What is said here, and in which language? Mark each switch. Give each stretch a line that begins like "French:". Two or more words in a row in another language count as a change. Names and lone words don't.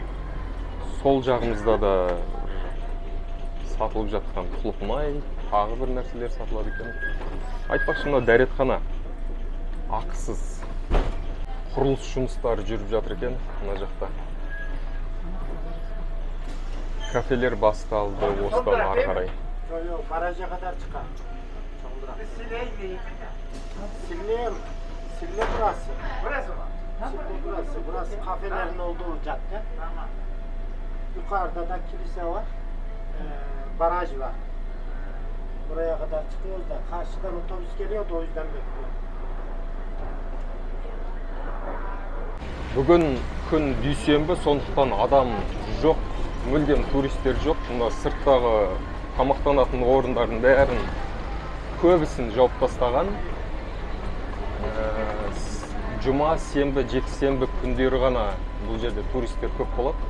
Kazakh: Сол жағымызда да сатылып жатқан құлып май, тағы бір нәрселер сатылады екен. Айтпақшы, мына дәретхана ақысыз. Құрылыс жұмыстары жүріп жатыр екен мына жақта. Кафелер басталды осыдан ары қарай.
Turkish: Yok, baraja kadar çıkar. Sille burası. Burası mı? Burası kafelerin olduğu cadde. Tamam. Yukarıda da kilise var. Baraj var. Buraya kadar çıkıyoruz da karşıdan otobüs geliyor da o yüzden bekliyorum.
Kazakh: Бүгін күн дүйсенбі, сондықтан адам жоқ, мүлдем туристер жоқ. Мына сырттағы тамақтанатын орындардың бәрін көбісін жауып тастаған. Жұма, сенбі, жексенбі күндері ғана бұл жерде туристер көп болады.